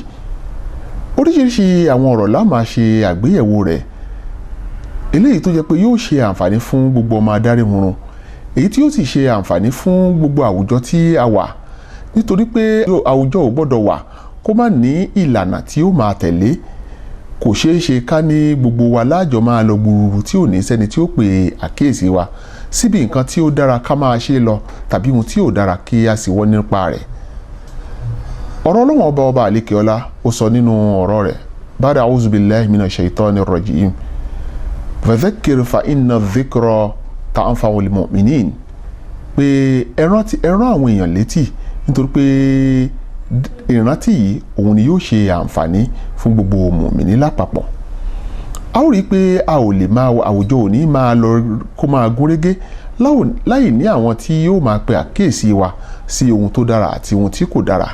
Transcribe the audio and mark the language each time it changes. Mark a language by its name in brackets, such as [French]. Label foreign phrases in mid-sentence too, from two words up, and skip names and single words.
[Yoruba] oríṣiríṣi àwọn ọ̀rọ̀ la máa ṣe àgbéyẹ̀wò rẹ̀ eléyìí tó jẹ́ pé yóò ṣe àǹfààní fún gbogbo ọmọ adarí hurun èyí tí yóò sì ṣe àǹfààní fún gbogbo àwùjọ tí a wà nítorí pé àwùjọ ò gbọ́dọ̀ wà kó má ní ìlànà tí ó máa tẹ̀lé. kò ṣeé ṣe ká ní gbogbo wa láàjọ máa lọ gbùrùrù tí ò ní sẹ́ni tí ó pè àkíyèsí wa síbi nǹkan tí ó dára ká máa ṣe lọ tàbí ohun tí ò dára kí a sì wọ́ nípa rẹ̀. ọ̀rọ̀ Ọlọ́run ọba àlékeọlá ó sọ nínú ọ̀rọ̀ rẹ̀ [Arabic] بعد أعوذ بالله من الشيطان الرجيم فذكر فإن الذكرى تنفع المؤمنين [Yoruba] pé ẹ rán àwọn èèyàn létí nítorí pé ìrántí yìí òun ni yóò ṣe àǹfààní fún gbogbo mùmìnì lápapọ̀. a ó rí i pé a ò lè máa àwùjọ òní máa lọ kó máa gúnrégé láì ní àwọn tí yóò máa pe àkíyèsí wa sí ohun tó dára àti ohun tí kò dára.